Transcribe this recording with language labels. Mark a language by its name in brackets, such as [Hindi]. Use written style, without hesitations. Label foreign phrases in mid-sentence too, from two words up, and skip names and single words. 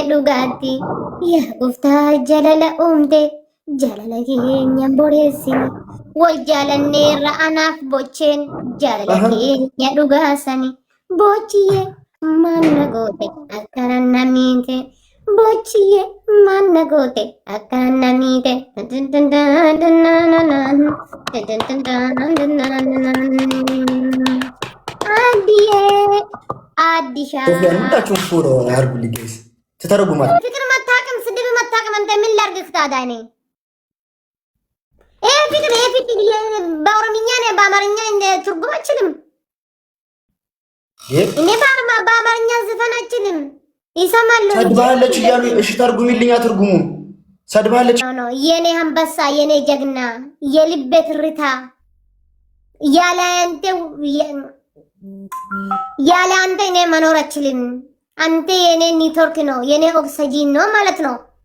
[Oromo] dhugaatti yaa gooftaa jalala uumte jalala keenya boreessine wal jaalanneerra anaaf bocheen jalala keenya dhugaasani bochiyyee manna goote akkana namiite bochiyyee manna goote akkana namiite አዲዬ አዲሻ [Amharic] ሁላችሁም ፎሎ አድርጉልኝ ጋይስ። ትተረጉማል ፍቅር መታቀም ስድብ መታቀም አንተ ምን ላድርግ ታዲያ? ፍቅር በኦሮምኛ ነው በአማርኛ ትርጉም አችልም። እኔ በአማርኛ ዘፈን አችልም። ይሰማሉ ሰድባለች እያሉ እሺ ተርጉሚልኛ ትርጉሙ ሰድባለች ነው የኔ አንበሳ የኔ ጀግና የልቤ ትርታ ያለ አንተ እኔ መኖር አችልም። አንተ የኔ ኔትወርክ ነው የኔ ኦክሲጂን ነው ማለት ነው።